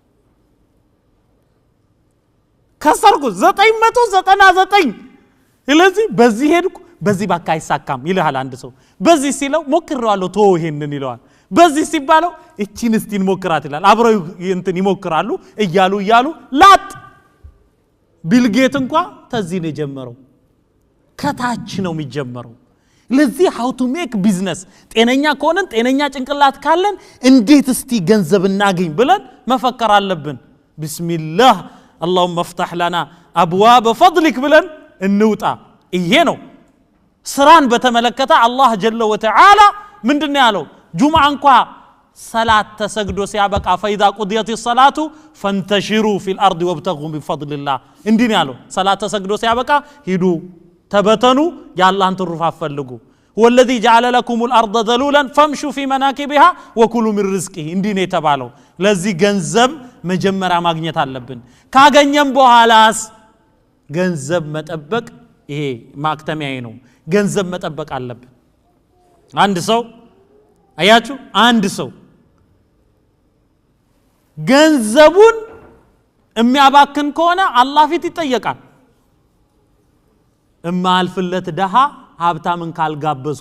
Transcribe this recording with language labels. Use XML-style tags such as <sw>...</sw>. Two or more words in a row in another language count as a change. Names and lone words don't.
<am>ከሰርኩ 999 ስለዚህ በዚህ ሄድኩ በዚህ ባካ አይሳካም ይልሃል አንድ ሰው በዚህ ሲለው ሞክራለሁ ተው ይሄንን ይለዋል በዚህ ሲባለው እቺን እስቲን ሞክራት ይላል አብረው እንትን ይሞክራሉ እያሉ ላጥ ቢልጌት እንኳን ተዚህ ነው የጀመረው ከታች ነው የሚጀመረው ለዚህ</am> <en>how to make business</en> <am>ጤነኛ ከሆነን ጤነኛ ጭንቅላት ካለን እንዴት እስቲ ገንዘብ እናገኝ ብለን መፈከር አለብን ቢስሚላህ</am> <ar>اللهم افتح لنا ابواب فضلك</ar> <am>ብለን እንውጣ ይሄ ነው ስራን በተመለከተ አላህ</am> <ar>جل وتعالى</ar> <am>ምንድነው ያለው ጁምዓ እንኳን ሰላት ተሰግዶ ሲያበቃ</am> <ar>فاذا قضيت الصلاه فانتشروا في الارض وابتغوا من فضل الله</ar> <am>እንዲህ ነው ያለው ሰላት ተሰግዶ ሲያበቃ ሂዱ ተበተኑ ያላህን ትሩፋት ፈልጉ</am> <ar>والذي جعل لكم الارض ذلولا فامشوا في مناكبها وكلوا من رزقه</ar> <am>እንዲህ ነው የተባለው ለዚህ ገንዘብ መጀመሪያ ማግኘት አለብን ካገኘን በኋላስ ገንዘብ መጠበቅ ይሄ ማክተሚያዬ ነው ገንዘብ መጠበቅ አለብን አንድ ሰው አያችሁ አንድ ሰው ገንዘቡን የሚያባክን ከሆነ አላህ ፊት ይጠየቃል እማልፍለት ደሃ ሀብታምን ካልጋበዝኩ</am>